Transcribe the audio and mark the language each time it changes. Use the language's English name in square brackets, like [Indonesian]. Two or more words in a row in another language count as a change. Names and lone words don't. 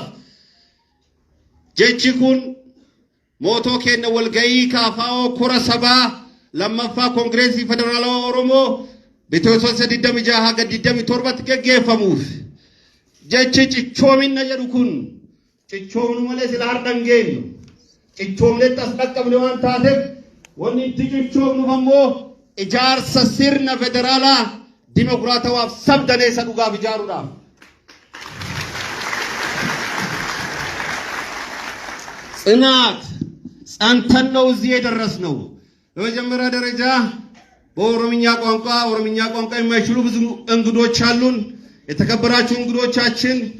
[Oromo] jechi kun mootoo kenna walgayii kaafaa'oo kora sabaa lammaffaa koongireesii federaalawaa Oromoo bitootessa 26 haga 27tti geggeeffamuuf jechi cichoominna jedhu kun cichoomnu malee sila har'an geenyu cichoomnetti as dhaqqabne waan taateef wanni itti cichoomnuuf ammoo ijaarsa sirna federaalaa dimokiraatawaaf sabdaneessa dhugaaf ijaaruudhaaf. [Amharic] ጽናት ጸንተን ነው እዚህ የደረስነው። በመጀመሪያ ደረጃ በኦሮምኛ ቋንቋ የማይችሉ ብዙ እንግዶች አሉን። የተከበራችሁ እንግዶቻችን